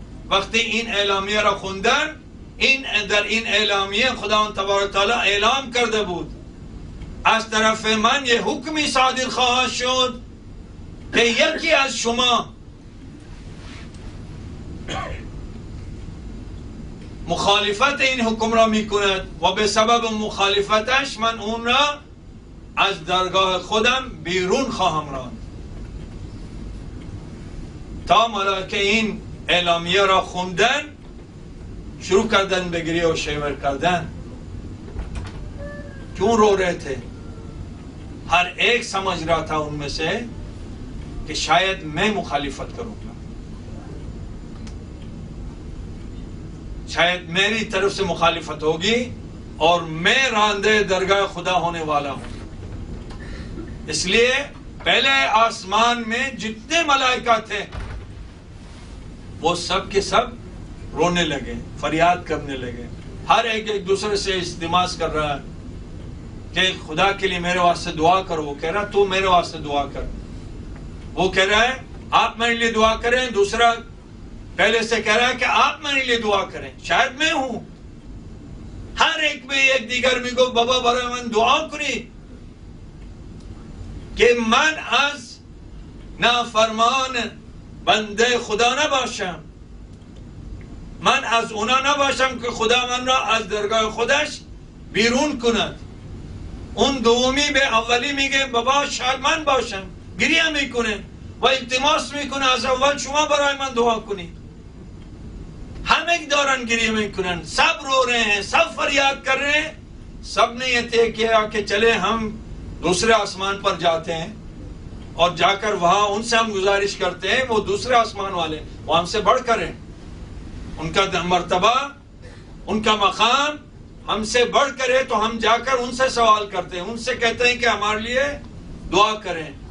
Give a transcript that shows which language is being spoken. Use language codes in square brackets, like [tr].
[fa] وقتی این اعلامیه را خوندن، در این اعلامیه خداوند تبارک تعالی اعلام کرده بود از طرف من یه حکمی صادر خواهد شد که یکی از شما مخالفت این حکم را میکند و به سبب مخالفتش من اون را از درگاه خودم بیرون خواهم راند. تا ملائکه این اعلامیه را خوندن شروع کردن به گریه و شیور کردن. [ur] کیوں رو رہے تھے؟ ہر ایک سمجھ رہا تھا ان میں سے کہ شاید میں مخالفت کروں گا، شاید میری طرف سے مخالفت ہوگی اور میں راندے درگاہ خدا ہونے والا ہوں. اس لیے پہلے آسمان میں جتنے ملائکہ تھے وہ سب کے سب رونے لگے، فریاد کرنے لگے. ہر ایک دوسرے سے التماس کر رہا ہے کہ خدا کے لیے میرے واسطے دعا کرو. وہ کہہ رہا تو میرے واسطے دعا کر، وہ کہہ رہا ہے آپ میرے لیے دعا کریں. دوسرا پہلے سے کہہ رہا ہے کہ آپ میرے لیے دعا کریں، شاید میں ہوں. [fa] ہر ایک میں ایک دیگر میگو بابا برای من دعا کنی که من از نافرمان بنده خدا نباشم، من از اونا نباشم که خدا من را از درگاه خودش بیرون کند. اون دومی به اولی میگه بابا شاید من باشم، گریه میکنه و التماس میکنه از اول شما برای من دعا کنید. همه دارن گریه میکنن، [ur] سب رو رہے ہیں، سب فریاد کر رہے ہیں. سب نے یہ طے کیا کہ چلے ہم دوسرے آسمان پر جاتے ہیں اور جا کر وہاں ان سے ہم گزارش کرتے ہیں، وہ دوسرے آسمان والے وہ ہم سے بڑھ کر ہیں، ان کا مرتبہ ان کا مقام ہم سے بڑھ کر ہے، تو ہم جا کر ان سے سوال کرتے ہیں، ان سے کہتے ہیں کہ ہمارے لیے دعا کریں.